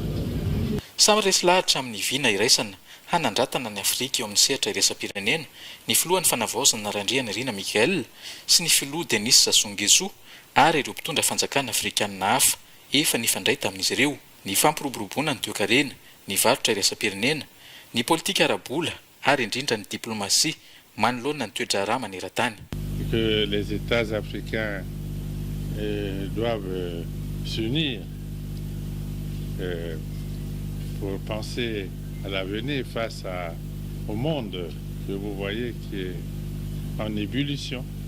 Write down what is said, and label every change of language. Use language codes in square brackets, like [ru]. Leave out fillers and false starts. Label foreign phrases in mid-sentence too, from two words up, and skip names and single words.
[mg] Samy resy lahatra amin'ny vina iraisana hanandratana ny Afrika eo amin'ny sehatra iraisam-pirenena ny filohan'ny fanavaozana Randrianirina Mikael sy ny filoha Denis Sassou Nguesso ary ireo mpitondra fanjakana afrikanina hafa efa nifandray tamin'izy ireo. Ny fampiroboroboana ny toe-karena, ny varotra iraisam-pirenena, ny politika ara-bola ary indrindra ny diplomasia manoloana ny toe-draharaha maneran-tany. [fr] Que les États africains doivent s'unir pour penser à l'avenir face au monde que vous voyez qui est en ébullition.